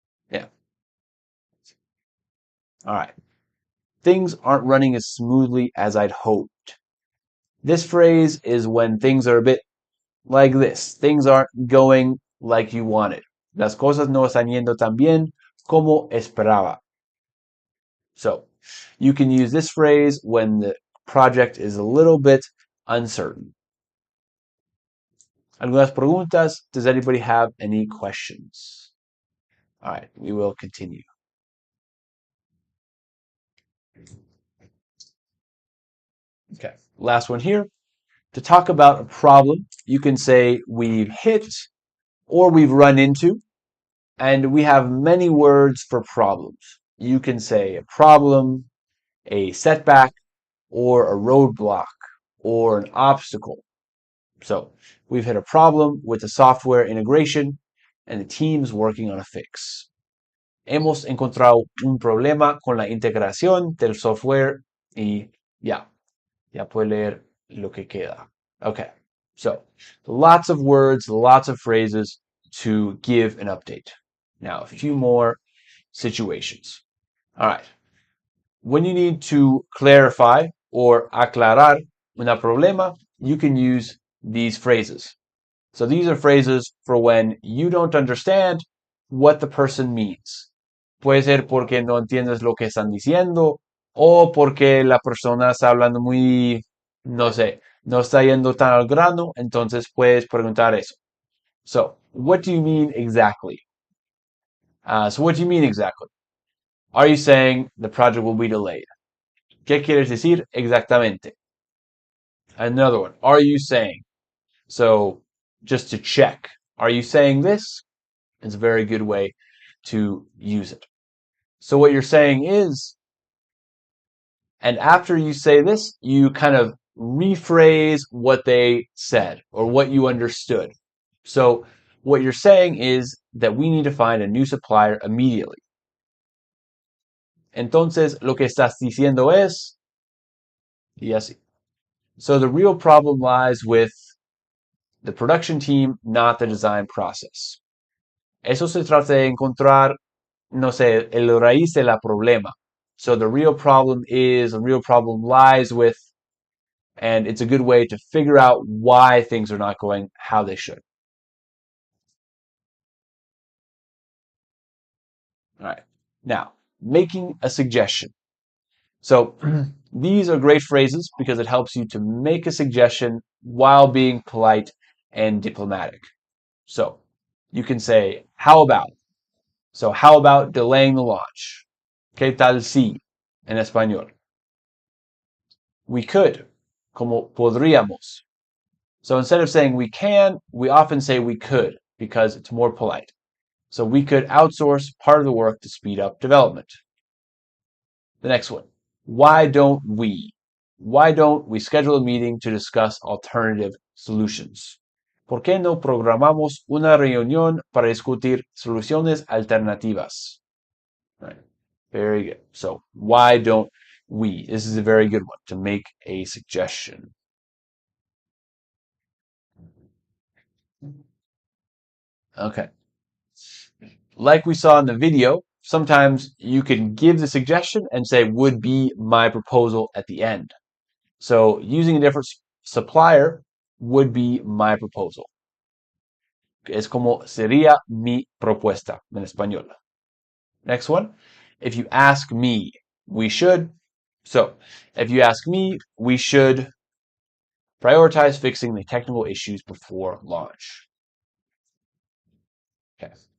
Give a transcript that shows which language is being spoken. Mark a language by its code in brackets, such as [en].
[en] Yeah. All right. Things aren't running as smoothly as I'd hoped. This phrase is when things are a bit like this. Things aren't going like you wanted. [es] Las cosas no están yendo tan bien como esperaba. [en] So, you can use this phrase when the project is a little bit uncertain. [es] Algunas preguntas? [en] Does anybody have any questions? All right, we will continue. Okay, last one here. To talk about a problem, you can say we've hit or we've run into, and we have many words for problems. You can say a problem, a setback, or a roadblock, or an obstacle. So, we've hit a problem with the software integration, and the team's working on a fix. [es] Hemos encontrado un problema con la integración del software y ya puede leer lo que queda. [en] Okay, so lots of words, lots of phrases to give an update. Now, a few more situations. All right. When you need to clarify or [es] aclarar una problema, [en] you can use these phrases. So these are phrases for when you don't understand what the person means. [es] Puede ser porque no entiendes lo que están diciendo o porque la persona está hablando muy, no sé, no está yendo tan al grano, entonces puedes preguntar eso. [en] So, what do you mean exactly? What do you mean exactly? Are you saying the project will be delayed? [es] ¿Qué quieres decir exactamente? [en] Another one. Are you saying? So, just to check. Are you saying this? It's a very good way to use it. So what you're saying is, and after you say this, you kind of rephrase what they said or what you understood. So what you're saying is that we need to find a new supplier immediately. [es] Entonces, lo que estás diciendo es, y así. [en] So the real problem lies with the production team, not the design process. [es] Eso se trata de encontrar, no sé, el raíz de la problema. [en] So the real problem lies with, and it's a good way to figure out why things are not going how they should. All right. Now, making a suggestion. So these are great phrases because it helps you to make a suggestion while being polite and diplomatic. So you can say, how about? So how about delaying the launch? [es] ¿Qué tal si? En español. We could, como podríamos. [en] So instead of saying we can, we often say we could because it's more polite. So we could outsource part of the work to speed up development. The next one. Why don't we? Why don't we schedule a meeting to discuss alternative solutions? [es] ¿Por qué no programamos una reunión para discutir soluciones alternativas? Right. [en] Very good. So why don't we? This is a very good one, to make a suggestion. Okay. Like we saw in the video, sometimes you can give the suggestion and say, would be my proposal at the end. So using a different supplier would be my proposal. [es] Es como sería mi propuesta en español. [en] Next one. If you ask me, we should. So if you ask me, we should prioritize fixing the technical issues before launch. Okay.